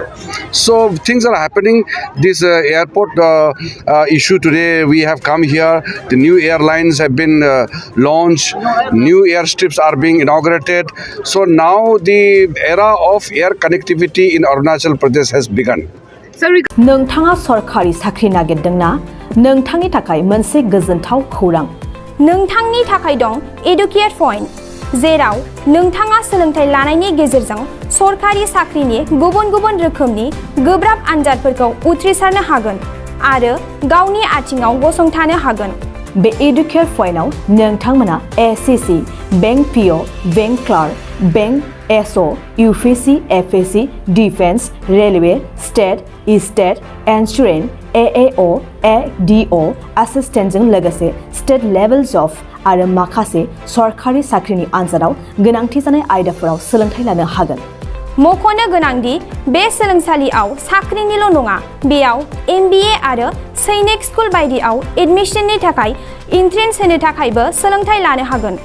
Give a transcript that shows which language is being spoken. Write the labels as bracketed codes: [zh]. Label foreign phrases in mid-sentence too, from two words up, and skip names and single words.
[en] So things are happening. This airport issue today, we have come here. The new airlines have been launched. New airstrips are being inaugurated. So now the era of air connectivity in Arunachal Pradesh has begun. [brx] नोंथाङा सरकारि साख्रि नागिरदोंना? नोंथांनि थाखाय मोनसे गोजोनथाव खौरां। नोंथांनि थाखाय दं एडुकेट पॉइंट, जेराव नोंथाङा सोलोंथाइ लानायनि गेजेरजों सरकारि साख्रिनि गुबुन-गुबुन रोखोमनि गोब्राब आनजादफोरखौ उथ्रिसारनो हागोन आरो गावनि आथिंआव गसंथानो हागोन। बे एडुकेट पॉइन्टआव नोंथांमोना एसएससी, [en] bank PO, bank clerk, bank SO, [brx] यूपीएससी, एफएससी, डिफेंस, रेलवे, स्टेट, स्टेट, इंश्योरेंस, एएओ, एडीओ, असिस्टेंटजों लोगोसे [en] state levels of [brx] आरो माखासे सरकारि साख्रिनि आनजादाव गोनांथि जानाय आयदाफोराव सोलोंथाइ लानो हागोन। मख'नो गोनांदि बे सोलोंसालियाव साख्रिनिल' नङा, बेयाव एमबीए आरो सैनिक स्कुल बायदियाव एडमिशननि थाखाय एन्ट्रेन्स होनो थाखायबो सोलोंथाइ लानो हागोन।